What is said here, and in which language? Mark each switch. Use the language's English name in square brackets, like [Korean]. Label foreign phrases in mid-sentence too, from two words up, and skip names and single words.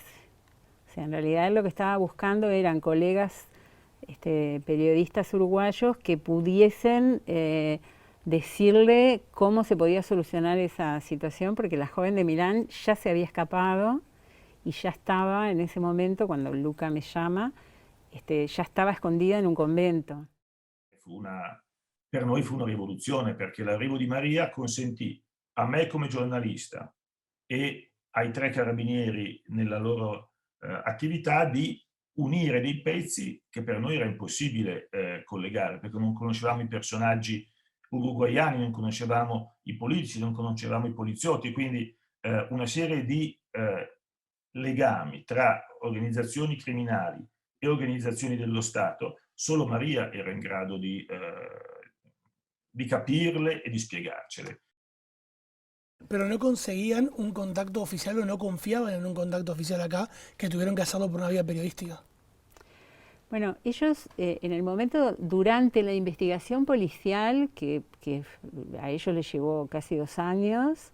[Spanish] O sea, en realidad él lo que estaba buscando eran colegas periodistas uruguayos que pudiesen decirle cómo se podía solucionar esa situación, porque la joven de Milán ya se había escapado y ya estaba en ese momento, cuando Luca me llama, ya estaba escondida [Italian] in un convento. Per noi fu una rivoluzione, perché l'arrivo di Maria consentì a me come giornalista e ai 3 carabinieri nella loro attività di unire dei pezzi che per noi era impossibile collegare, perché non conoscevamo i personaggi uruguaiani, non conoscevamo i politici, non conoscevamo i poliziotti, quindi una serie di legami tra organizzazioni criminali e organizzazioni dello Stato, solo Maria era in grado di capirle e di spiegarcele. [Spanish] Pero no conseguían un contacto oficial o no confiaban en un contacto oficial acá, que tuvieron que hacerlo por una vía periodística. Bueno, ellos en el momento, durante la investigación policial, que a ellos les llevó casi 2 años,